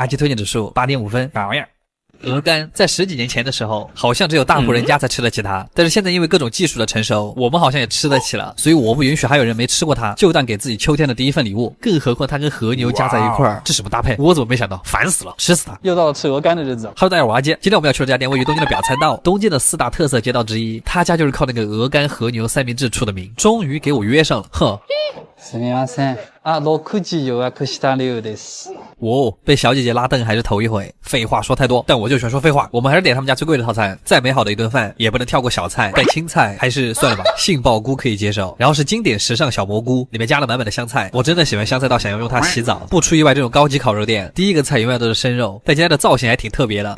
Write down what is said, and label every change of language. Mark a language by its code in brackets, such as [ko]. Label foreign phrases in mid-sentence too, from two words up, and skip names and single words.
[zh] 阿基推荐指数8.5分，啥玩意儿？鹅肝在10几年前的时候好像只有大户人家才吃得起它，但是现在因为各种技术的成熟，我们好像也吃得起了，所以我不允许还有人没吃过它就当给自己秋天的第一份礼物。更何况它跟和牛加在一块儿，这什么搭配？我怎么没想到？烦死了，吃死它！又到了吃鹅肝的日子。 Hello， 大家好，我阿杰。今天我们要去的这家店位于东京的表参道，东京的4大特色街道之一，他家就是靠那个鹅肝和牛三明治出的名。终于给我约上了，哼。 [ja] すみません。6時予約した了です。 [zh] 被小姐姐拉凳还是头一回，废话说太多，但我就喜欢说废话。我们还是点他们家最贵的套餐，再美好的一顿饭也不能跳过小菜，但青菜还是算了吧，杏鲍菇可以接受。然后是经典时尚小蘑菇，里面加了满满的香菜，我真的喜欢香菜到想要用它洗澡。不出意外，这种高级烤肉店第一个菜永远都是生肉，但今天的造型还挺特别的，